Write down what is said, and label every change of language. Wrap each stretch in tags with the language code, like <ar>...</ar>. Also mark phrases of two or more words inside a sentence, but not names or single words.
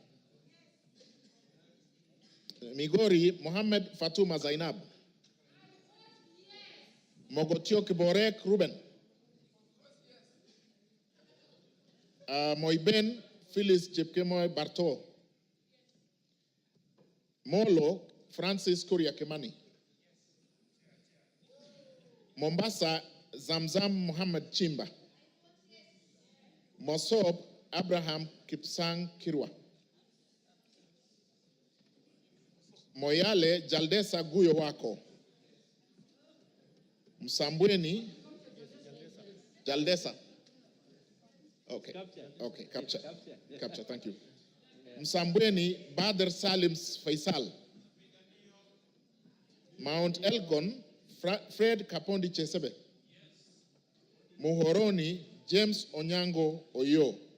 <en>Migori Mohammed Fatuma Zainab. Mogotio Kiborek Ruben. Moiben Phyllis Chepkemoy Barto. Molo Francis Kuria Kimani. Mombasa Zamzam Muhammad Chimba. Mosob Abraham Kipsang Kirwa. Moyale Jaldesa Guyo Wako. Msambweni Jaldesa. Okay. Okay, capture, thank you. Msambweni Badr Salim Faisal. Mount Elgon Fred Kapondi Chesebe. Muhoroni James Onyango Oyo.</en>